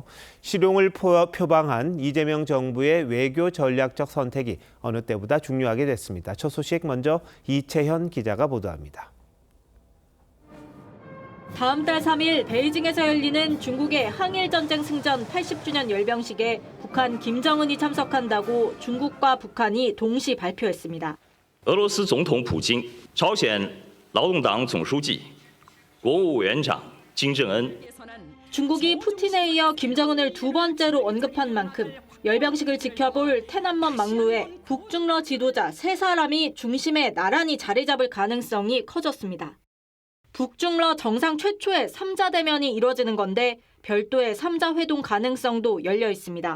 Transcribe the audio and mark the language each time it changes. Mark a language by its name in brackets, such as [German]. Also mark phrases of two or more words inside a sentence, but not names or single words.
[Korean] 실용을 표방한 이재명 정부의 외교 전략적 선택이 어느 때보다 중요하게 됐습니다. 첫 소식 먼저 이채현 기자가 보도합니다. 다음 달 3일 베이징에서 열리는 중국의 항일전쟁 승전 80주년 열병식에 북한 김정은이 참석한다고 중국과 북한이 동시 발표했습니다. [Chinese] 俄罗斯总统普京、朝鲜劳动党总书记、国务委员长金正恩 [Korean] 중국이 푸틴에 이어 김정은을 두 번째로 언급한 만큼 열병식을 지켜볼 테난먼 막루에 북중러 지도자 세 사람이 중심에 나란히 자리 잡을 가능성이 커졌습니다. 북중러 정상 최초의 3자 대면이 이뤄지는 건데 별도의 3자 회동 가능성도 열려 있습니다.